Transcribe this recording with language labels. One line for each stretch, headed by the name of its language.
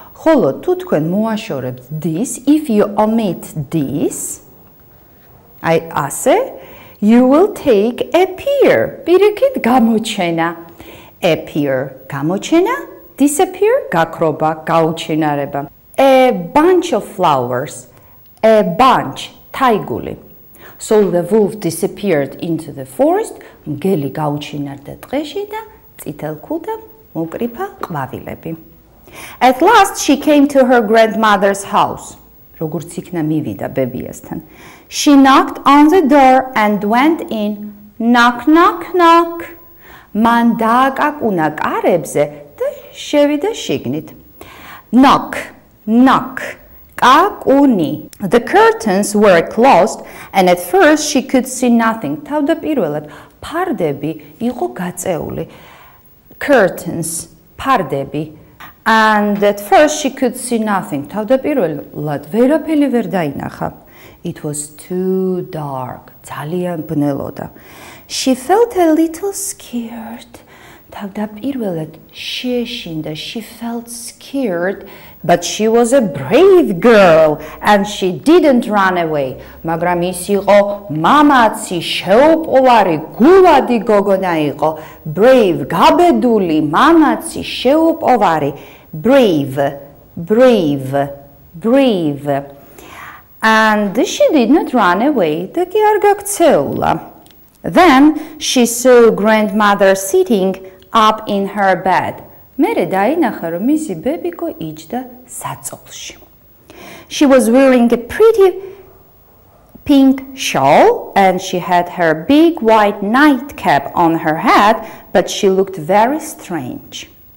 Georgian: ხოლო თუ თქვენ მოაშორებთ
English: this, if you omit this,
Georgian: აი ასე,
English: you will take appear,
Georgian: პირიქით გამოჩენა. Appear, გამოჩენა, disappear, გაქრობა, გაუჩინარება.
English: A bunch of flowers, a bunch, თაიგული. So the wolf disappeared into the forest,
Georgian: მგელი გაუჩინარდა ტყეში და წითელ ქუდამ მოკრიფა ყვავილები.
English: At last she came to her grandmother's house.
Georgian: როგორც იქნა მივიდა ბებიასთან.
English: She knocked on the door and went in. Knock, knock, knock.
Georgian: მან დააკაკუნა კარებზე და შევიდა შიგნით. Knock,
English: knock. კაკუნი. The curtains were closed and at first she could see nothing.
Georgian: თავდაპირველად ფარდები იყო გაწეული.
English: Curtains, ფარდები. And at first she could see nothing.
Georgian: თავდაპირველად ვერაფერი ვერ დაინახა.
English: It was too dark.
Georgian: ძალიან ბნელოდა.
English: She felt a little scared.
Georgian: თავდაპირველად შეეშინდა.
English: She felt scared. But she was a brave girl and she didn't run away.
Georgian: მაგრამ ის იყო მამაცი, შეუპოვარი, გულადი გოგონა იყო. Brave, გაბედული, მამაცი, შეუპოვარი.
English: Brave, brave, brave. And she did not run away.
Georgian: და კი არ გაქცეულა.
English: Then she saw grandmother sitting up in her bed.
Georgian: მერე დაინახა, რომ მისი ბებიკო იჯდა საწოლში.
English: She was wearing a pretty pink shawl and she had her big white nightcap on her head, but she looked very strange.